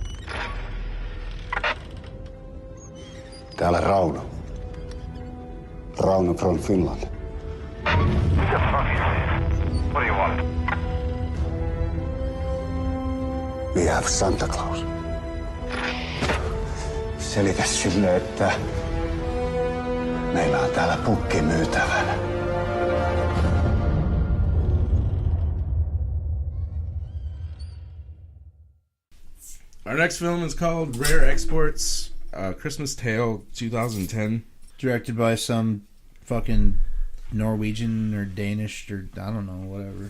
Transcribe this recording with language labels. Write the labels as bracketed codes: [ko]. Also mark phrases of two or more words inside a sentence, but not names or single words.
[fi] Täällä Rauno. [en] Rauno from Finland. Who the fuck is this? What do you want? We have Santa Claus. [fi] Selitä sille, että meillä on täällä pukki myytävänä. [en] Our next film is called Rare Exports, Christmas Tale, 2010. Directed by some fucking Norwegian or Danish or I don't know, whatever.